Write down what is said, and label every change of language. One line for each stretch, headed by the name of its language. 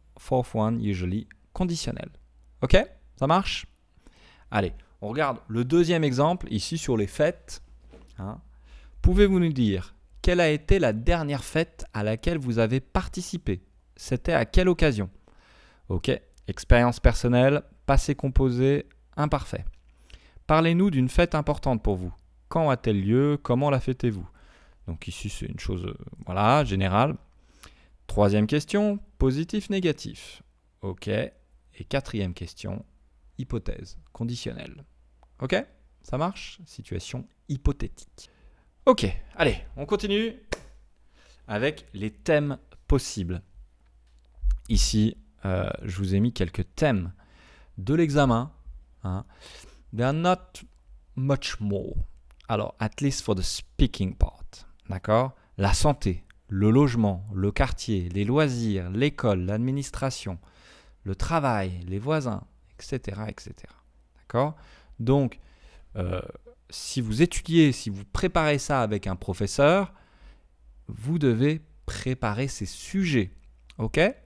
English: Fourth one, usually conditionnel.
French: Ok? Ça marche? Allez, on regarde le deuxième exemple, ici sur les fêtes. Pouvez-vous nous dire quelle a été la dernière fête à laquelle vous avez participé? C'était à quelle occasion? Ok, expérience personnelle, passé composé, imparfait. Parlez-nous d'une fête importante pour vous. Quand a-t-elle lieu? Comment la fêtez-vous? Donc ici, c'est une chose générale. Troisième question, positif, négatif. Ok, et quatrième question, hypothèse, conditionnelle. Ok? Ça marche? Situation hypothétique. Ok, allez, on continue avec les thèmes possibles. Ici, je vous ai mis quelques thèmes de l'examen.
English: They are not much more.
French: Alors,
English: at least for the speaking part.
French: D'accord? La santé, le logement, le quartier, les loisirs, l'école, l'administration, le travail, les voisins, etc. etc. D'accord? Donc, si vous étudiez, si vous préparez ça avec un professeur, vous devez préparer ces sujets, ok?